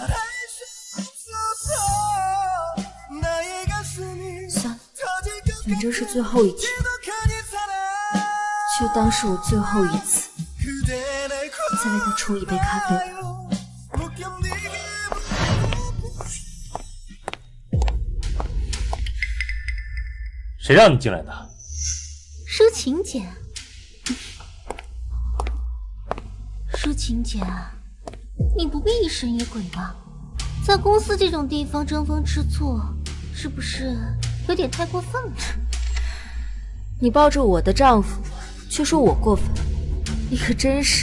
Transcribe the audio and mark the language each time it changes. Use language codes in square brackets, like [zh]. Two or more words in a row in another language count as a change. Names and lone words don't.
[zh] 算了，反正是最後一天，就當是我最後一次。再為他沖一杯咖啡。誰讓你進來的？舒晴姐。舒晴姐，你不必疑神疑鬼吧？在公司這種地方爭風吃醋，是不是有點太過分了？你抱着我的丈夫，卻說我過分，你可真是……